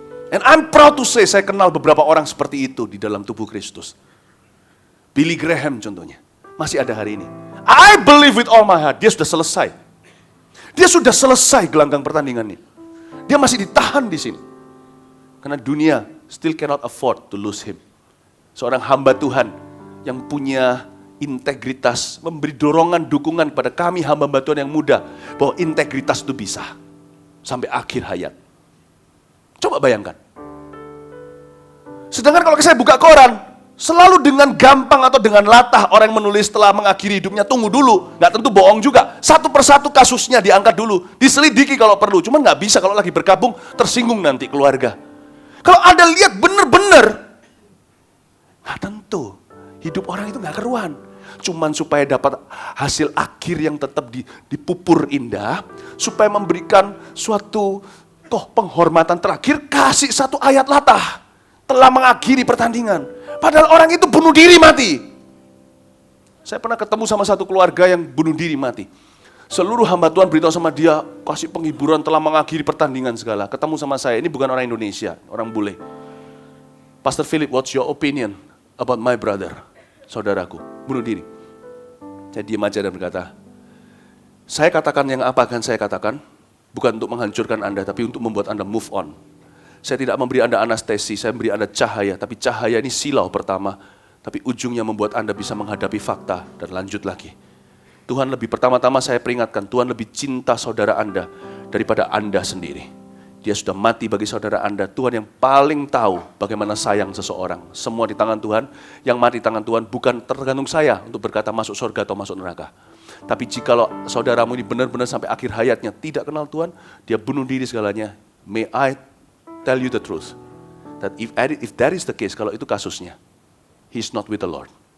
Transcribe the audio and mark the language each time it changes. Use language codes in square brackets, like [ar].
[en] And I'm proud to say, [id] saya kenal beberapa orang seperti itu di dalam tubuh Kristus. Billy Graham contohnya, masih ada hari ini. [en] I believe with all my heart, [id] dia sudah selesai. Dia sudah selesai gelanggang pertandingannya. Dia masih ditahan di sini. Karena dunia [en] still cannot afford to lose him. [id] Seorang hamba Tuhan yang punya integritas, memberi dorongan, dukungan kepada kami hamba Tuhan yang muda, bahwa integritas itu bisa sampai akhir hayat. Coba bayangkan. Sedangkan kalau saya buka koran, selalu dengan gampang atau dengan latah orang yang menulis setelah mengakhiri hidupnya, tunggu dulu, nggak tentu bohong juga. Satu persatu kasusnya diangkat dulu, diselidiki kalau perlu. Cuman nggak bisa kalau lagi bergabung, tersinggung nanti keluarga. Kalau Anda lihat benar-benar, nggak tentu. Hidup orang itu nggak keruan. Cuman supaya dapat hasil akhir yang tetap dipupur indah, supaya memberikan suatu penghormatan terakhir, kasih satu ayat latah telah mengakhiri pertandingan. Padahal orang itu bunuh diri mati. Saya pernah ketemu sama satu keluarga yang bunuh diri mati. Seluruh hamba Tuhan beritahu sama dia, kasih penghiburan telah mengakhiri pertandingan segala. Ketemu sama saya, ini bukan orang Indonesia, orang bule. [en] Pastor Philip, what's your opinion about my brother? [id] Saudaraku, bunuh diri. Saya diam aja dan berkata, saya katakan yang apa akan saya katakan, bukan untuk menghancurkan Anda, tapi untuk membuat Anda [en] move on. [id] Saya tidak memberi Anda anestesi, saya memberi Anda cahaya, tapi cahaya ini silau pertama, tapi ujungnya membuat Anda bisa menghadapi fakta dan lanjut lagi. Tuhan lebih, pertama-tama saya peringatkan, Tuhan lebih cinta saudara Anda daripada Anda sendiri. Dia sudah mati bagi saudara Anda. Tuhan yang paling tahu bagaimana sayang seseorang. Semua di tangan Tuhan, yang mati di tangan Tuhan bukan tergantung saya untuk berkata masuk surga atau masuk neraka. Tapi jikalau saudaramu ini benar-benar sampai akhir hayatnya tidak kenal Tuhan, dia bunuh diri segalanya. [en] May I tell you the truth, that if that is the case, [id] kalau itu kasusnya, [en] he's not with the Lord.